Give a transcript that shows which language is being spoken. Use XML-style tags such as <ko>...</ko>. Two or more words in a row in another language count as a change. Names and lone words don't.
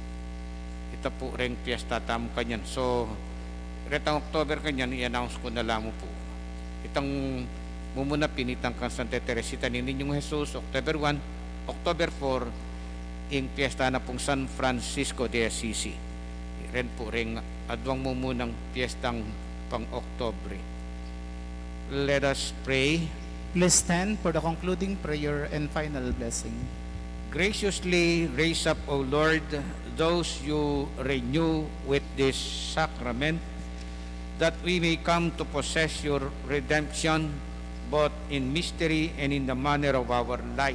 <pam>Ito po ring piyesta tamo kanyan. So, retang October kanyan,</pam> <tl>i-announce ko na lang po.</tl> <pam>Itang mumuna pinitang kang Santa Teresita ning Niño Jesus, October 1, October 4, ing piyesta na pong San Francisco de Assisi. Ren po ring adwang mumunang piyestang pang Oktobre.</pam> <en>Let us pray. Please stand for the concluding prayer and final blessing. Graciously raise up, O Lord, those you renew with this sacrament, that we may come to possess your redemption, both in mystery and in the manner of our life.</en>